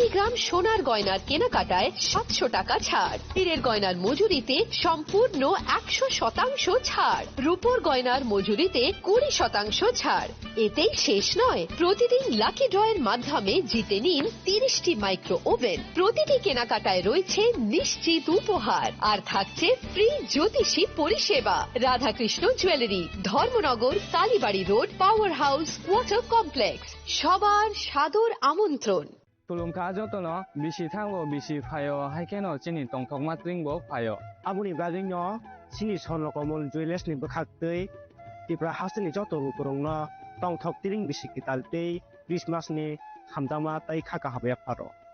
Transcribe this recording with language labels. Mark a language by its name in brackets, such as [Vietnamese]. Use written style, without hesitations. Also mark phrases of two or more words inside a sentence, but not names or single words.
[Bangla] গ্রাম সোনার গয়নার কেনাকাটায় 700 টাকা ছাড় হীরের গয়নার মজুরিতে সম্পূর্ণ 100% ছাড় রূপোর গয়নার মজুরিতে 20% ছাড় এতেই শেষ নয় প্রতিদিন [English] lucky draw [Bangla] মাধ্যমে জিতে নিন 30টি [English] micro oven [Bangla] প্রতিটি কেনাকাটায় রয়েছে নিশ্চিত উপহার আর থাকছে ফ্রি জ্যোতিষী পরিষেবা রাধাকৃষ্ণ জুয়েলারি ধর্মনগর কালীবাড়ি রোড পাওয়ার হাউস ওয়াটার কমপ্লেক্স সবার সাদর আমন্ত্রণ [Kok Borok] তুলুমকা যতন বিশি থাঙ্গো বিশি ফায় হাইকেন চিনি টংথক মাত্রিংবো ফায় আবুনি বাজিং চিনি সনকমল জুয়েলার্সনি বখাক্তৈ ত্রিপুরা হাসনি যত রুকরং টংথক তিরিং বিশি কিতালতৈ ক্রিসমাসনি হামদামা তাই খাকা হাবে ফারো